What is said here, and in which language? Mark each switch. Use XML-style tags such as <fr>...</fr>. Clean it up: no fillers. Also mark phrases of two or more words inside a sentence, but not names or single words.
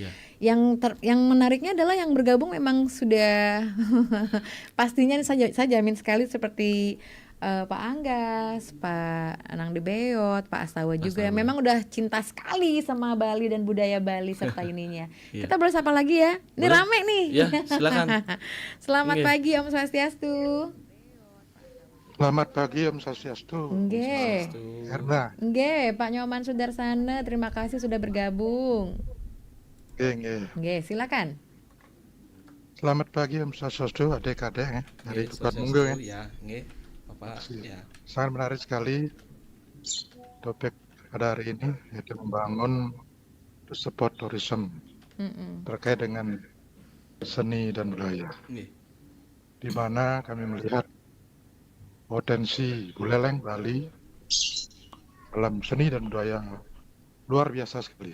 <id>Yang menariknya adalah yang bergabung memang sudah pastinya saya jamin sekali seperti Pak Anggas, Pak Anang de Beot, Pak Astawa juga yang memang udah cinta sekali sama Bali dan budaya Bali serta ininya. Kita boleh sapa lagi ya? Ini rame nih. Ya, silakan. Selamat pagi</id> <ban>Om Swastiastu.</ban> <id>Selamat pagi</id> <ban>Om Swastiastu.</ban> <id>Nggih. Herna. Nggih, Pak Nyoman Sudarsana, terima kasih sudah bergabung. Nggih, silakan. Selamat pagi</id> <ban>Om Swastiastu,</ban> <id>adik-adik dari Tukanmungo ya. Nggih. Ya. Sangat menarik sekali topik pada hari ini, yaitu membangun</id> <en>spot tourism</en> <id>terkait dengan seni dan budaya. Di mana kami melihat potensi Buleleng Bali dalam seni dan budaya luar biasa sekali.</id>